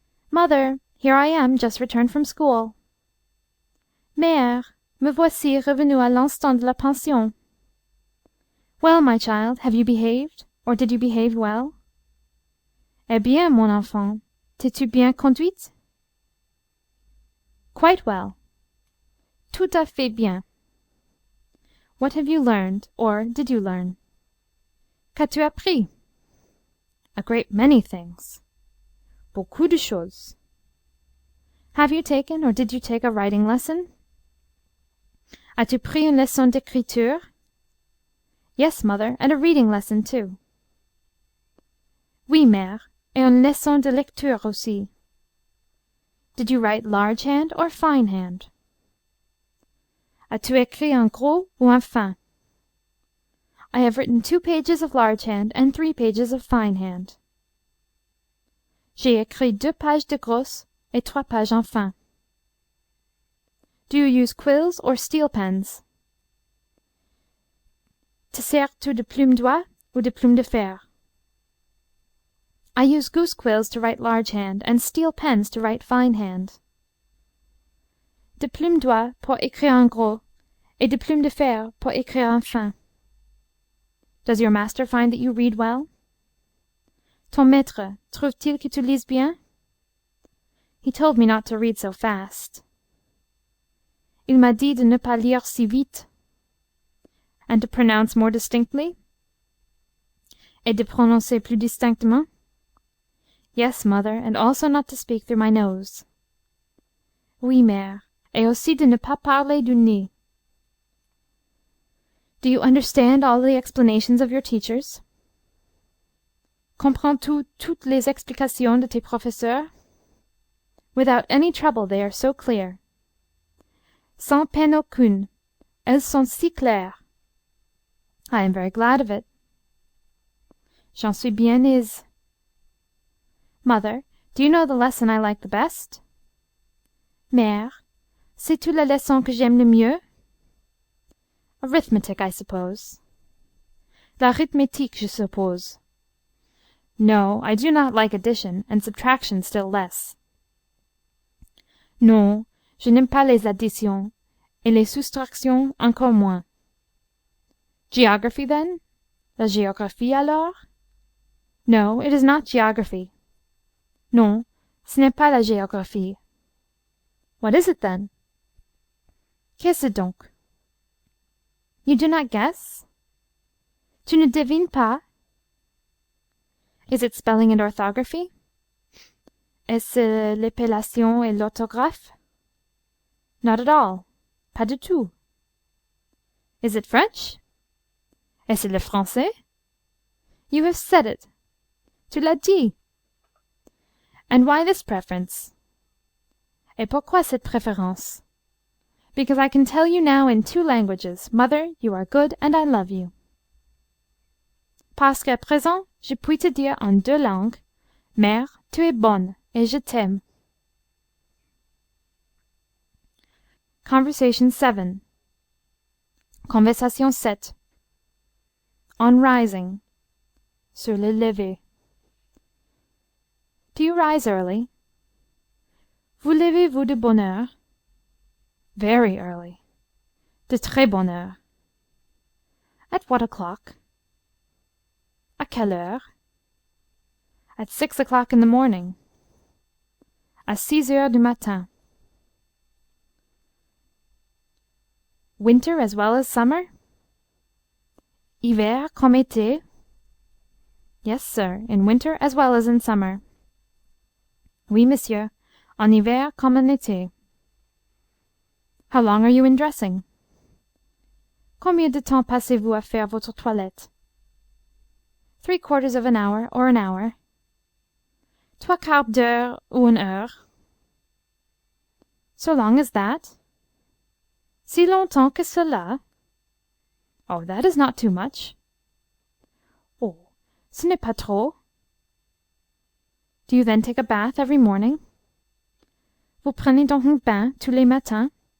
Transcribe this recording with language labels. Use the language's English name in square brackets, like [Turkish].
[English] Mother, here I am, just returned from school. [French] Mère, me voici revenu à l'instant de la pension. [English] Well, my child, have you behaved, or did you behave well? [French] Eh bien, mon enfant, t'es-tu bien conduite? [English] Quite well. [French] Tout à fait bien. [English] What have you learned, or did you learn? [French] Qu'as-tu appris? [English] A great many things. [French] Beaucoup de choses. [English] Have you taken, or did you take a writing lesson? [French] As-tu pris une leçon d'écriture? [English] Yes, mother, and a reading lesson, too. [French] Oui, mère, et une leçon de lecture aussi. [English] Did you write large hand or fine hand? [French] As-tu écrit en gros ou en fin? [English] I have written 2 pages of large hand and 3 pages of fine hand. [French] J'ai écrit 2 pages de grosse et 3 pages en fin. [English] Do you use quills or steel pens? [French] Te sers-tu de plume d'oie ou de plume de fer? [English] I use goose quills to write large hand and steel pens to write fine hand. [French] De plume d'oie pour écrire en gros et de plume de fer pour écrire en fin. [English] Does your master find that you read well? [French] Ton maître trouve-t-il que tu lises bien? [English] He told me not to read so fast. [French] Il m'a dit de ne pas lire si vite. [English] And to pronounce more distinctly? [French] Et de prononcer plus distinctement? [English] Yes, mother, and also not to speak through my nose. [French] Oui, mère, et aussi de ne pas parler du nez. [English] Do you understand all the explanations of your teachers? [French] Comprends-tu toutes les explications de tes professeurs? [English] Without any trouble, they are so clear. [French] Sans peine aucune, elles sont si claires. [English] I am very glad of it. [French] J'en suis bien aise. [English] Mother, do you know the lesson I like the best? [French] Mère, sais-tu la leçon que j'aime le mieux? [English] Arithmetic, I suppose. [French] L'arithmétique, je suppose. [English] No, I do not like addition, and subtraction still less. [French] Non, je n'aime pas les additions, et les soustractions encore moins. [English] Geography, then? [French] La géographie, alors? [English] No, it is not geography. [French] Non, ce n'est pas la géographie. [English] What is it, then? [French] Qu'est-ce donc? [English] You do not guess? [French] Tu ne devines pas? [English] Is it spelling and orthography? [French] Est-ce l'épellation et l'orthographe? [English] Not at all. [French] Pas du tout. [English] Is it French? [French] Est-ce le français? [English] You have said it. [French] Tu l'as dit. [English] And why this preference? [French] Et pourquoi cette préférence? [English] Because I can tell you now in 2 languages, Mother, you are good and I love you. [French] Parce qu'à présent, je puis te dire en 2 langues, Mère, tu es bonne et je t'aime. [English] Conversation 7. Conversation 7. On rising. [French] Sur le lever. [English] Do you rise early? [French] Vous levez-vous de bonne heure? [English] Very early. [French] De très bonne heure. [English] At what o'clock? [French] À quelle heure? [English] At 6 o'clock in the morning. [French] À 6 heures du matin. [English] Winter as well as summer? [French] Hiver comme été? [English] Yes, sir, in winter as well as in summer. [French] Oui, monsieur, en hiver comme en été. [English] How long are you in dressing? [French] Combien de temps passez-vous à faire votre toilette? [English] 3/4 of an hour or an hour. [French] 3/4 d'heure ou une heure. [English] So long as that? [French] Si longtemps que cela? [English] Oh, that is not too much. [French] Oh, ce n'est pas trop. [English] Do you then take a bath every morning? [French] Vous prenez donc un bain tous les matins?